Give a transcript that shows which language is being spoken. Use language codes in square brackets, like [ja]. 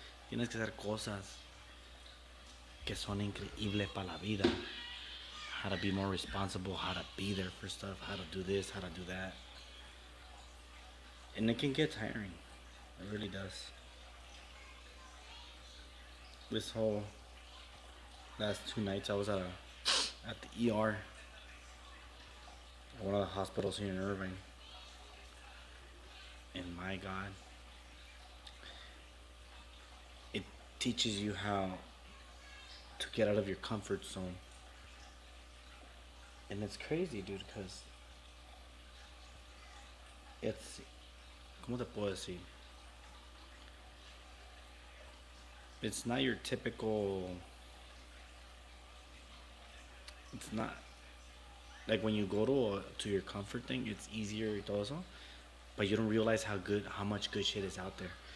[es] Tienes que hacer cosas que son increíbles para la vida. [en] How to be more responsible, how to be there for stuff, how to do this, how to do that. And it can get tiring. It really does. This whole last 2 nights I was at the ER at one of the hospitals here in Irving. And my God, teaches you how to get out of your comfort zone. And it's crazy, dude, because it's, [es] ¿cómo te puedo decir? [en] It's not your typical, it's not, like when you go to your comfort thing, it's easier [es] y todo eso, [en] but you don't realize how much good shit is out there.